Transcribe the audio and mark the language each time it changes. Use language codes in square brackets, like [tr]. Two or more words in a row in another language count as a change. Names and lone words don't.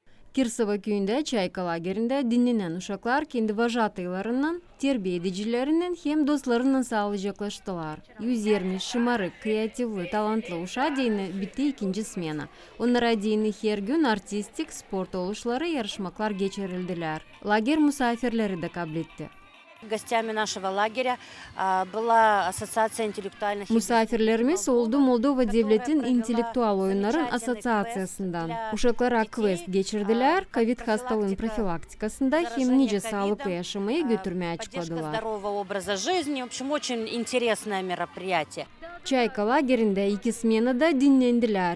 [gag] Kirsova köyünde Çayka lagerinde dinlenen uşaklar kendi vajatıylarından, terbiye edicilerinden hem dostlarından sağlayacaklaştılar. 120 şımarık, kreativli, talantlı uşağa deyini bitti ikinci smena. Onlara deyini her gün artistik, sport oluşları, yarışmaklar geçirildiler. Lager misafirleri de kabul etti. [ru] Гостями нашего лагеря была Ассоциация интеллектуальных... [gag] Misafirlerimiz oldu Moldova Devlet'in İntelektüel Oyunların Asosiyasyasından. Uşaklara quest geçirdiler, Covid hastalığın profilaktikasında hem nice sağlıklı yaşamayı götürmeye açıkladılar. Çayka lagerinde 2 smenada dinlendiler.